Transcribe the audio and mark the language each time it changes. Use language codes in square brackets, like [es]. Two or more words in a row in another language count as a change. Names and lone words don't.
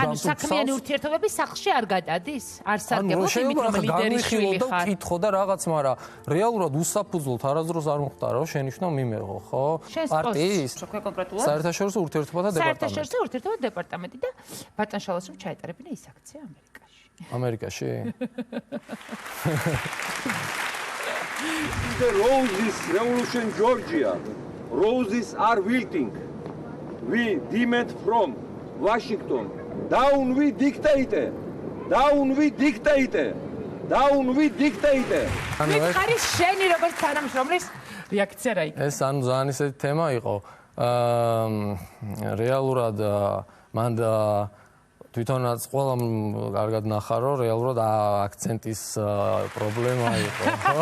[ka] ანუ საქმიანი ურთიერთობები სახლში არ გადადის? არ სარგებლობ იმით, რომ ლიდერის შვილი ხარ. კითხო და რაღაც, მაგრამ რეალურად უსაფუძვლოდ არასდროს არ მოხდა, რომ შენიშვნა მიმეღო, ხო? პარტიის საერთაშორისო ურთიერთობათა დეპარტამენტი. საერთაშორისო ურთიერთობათა დეპარტამენტი და ბატონ შალოს რომ ჩაეტარებინა ის აქცია ამერიკაში. ამერიკაში? [en] The roses revolution Georgia. Roses are wilting. We demand from Washington. Down we dictate. Down we dictate. Down we dictate. [ka] მითხარი შენი როგორც თანამშრომლის რეაქცია რა იქნება? ეს ანუ ძალიან ისეთი თემა იყო. რეალურად მან თვითონაც ყველამ კარგად ნახა, რომ რეალურად აქცენტის პრობლემა იყო, ხო?